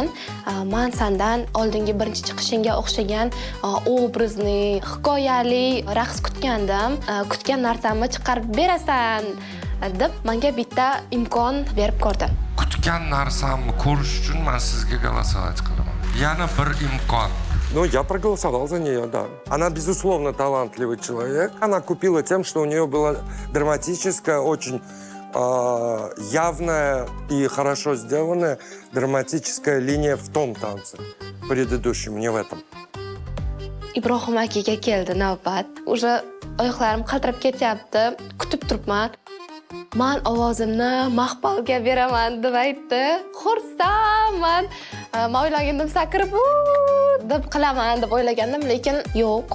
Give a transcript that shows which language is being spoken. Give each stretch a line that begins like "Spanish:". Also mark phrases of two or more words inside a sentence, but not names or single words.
Uzbek: Men sendan oldingi birinchi chiqishingga o'xshagan obrazni, hikoyali raqs kutgandim. Kutgan narsamni chiqarib berasan deb menga bitta imkon berib ko'rdi. Kutgan narsamni ko'rish uchun men sizga голосовать qilaman. Yana bir imkon.
Russian: Ну, я проголосовал за нее, да. Она, безусловно, талантливый человек. Она купила тем, что у нее была драматическая, очень явная и хорошо сделанная драматическая линия в том танце. Предыдущем, не в этом.
Uzbek: Ibrohim akaga keldi navbat. Уже oyoqlarim qaltirab ketyapti. Kutib turibman. Men ovozimni Maqbalga beraman deb aytdi. Xursandman. Men o'ylagandim sakrib deb qilaman deb o'ylagandim, lekin yo'q.